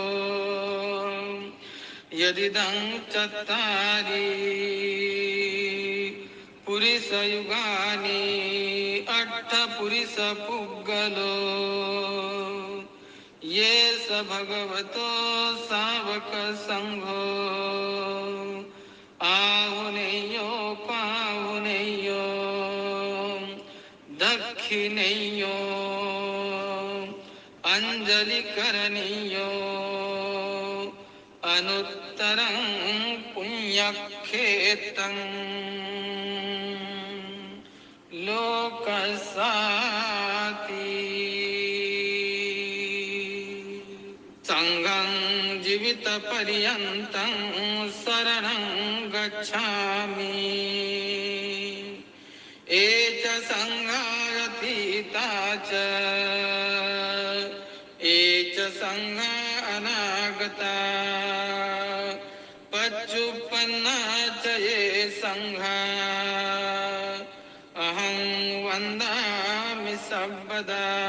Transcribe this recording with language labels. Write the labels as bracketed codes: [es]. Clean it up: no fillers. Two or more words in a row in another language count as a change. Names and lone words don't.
[pi] यदिदं चत्तारि पुरिसयुगानि अट्ठपुरिसपुग्गलो ये स भगवतो सावक संघो आहुनेयो पाहुनेयो दक्षिणेयो अंजलिकरणीयो अनुत्तरं पुण्यक्षेत्रं लोकसाति संघं जीवितपर्यन्तं शरणं गच्छामि एच संघातीता च एच संघा अनागता पच्चुपन्ना च ये संघा अहं वन्दामि सर्वदा